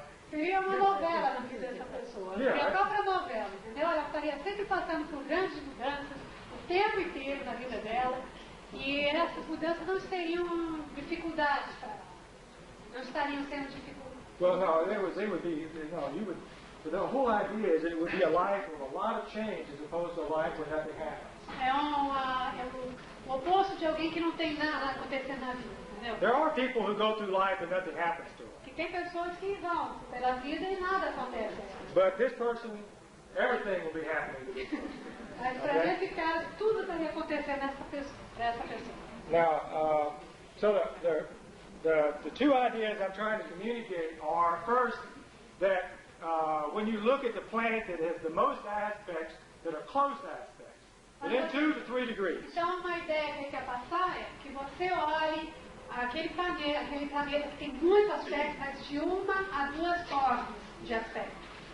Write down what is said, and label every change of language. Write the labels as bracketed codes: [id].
[pt] seria uma novela na vida dessa pessoa. Seria a própria novela, entendeu? Ela estaria sempre passando por grandes mudanças o tempo inteiro na vida dela. E essas mudanças não seriam dificuldades para ela. Não estariam sendo dificuldades. [en] well, no, they would be, no, you would. The whole idea is that it would be a life with a lot of change as opposed to a life where nothing happens. [pt] É o oposto de alguém que não tem nada acontecendo na vida, entendeu? [en] There are people who go through life and nothing happens to them. [pt] Que tem pessoas que vão pela vida e nada acontece. [en] But this person everything will be happening. [pt] Mas para nesse caso, tudo estaria acontecendo para essa pessoa. [en] Now, so the two ideas I'm trying to communicate are, first, that when you look at the planet, it has the most aspects that are close aspects, within 2 to 3 degrees. [pt] Então, uma ideia que eu quero passar é que você olhe aquele planeta que tem muitos aspectos, mas de 1 a 2 ordens de aspecto.